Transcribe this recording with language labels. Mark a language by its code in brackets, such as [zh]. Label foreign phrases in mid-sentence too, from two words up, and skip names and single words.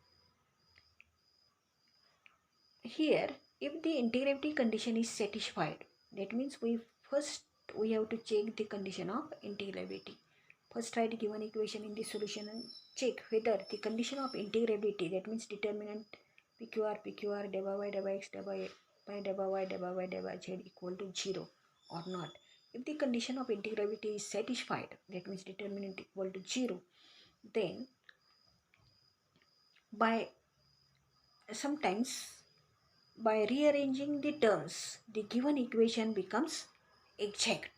[en] Here, if the integrability condition is satisfied, that means we have to check the condition of integrability. First write given equation in the solution and check whether the condition of integrability, that means determinant pqr deba y deba x deba y deba y deba y deba z equal to 0 or not. If the condition of integrability is satisfied, that means determinant equal to 0, then sometimes by rearranging the terms, the given equation becomes exact.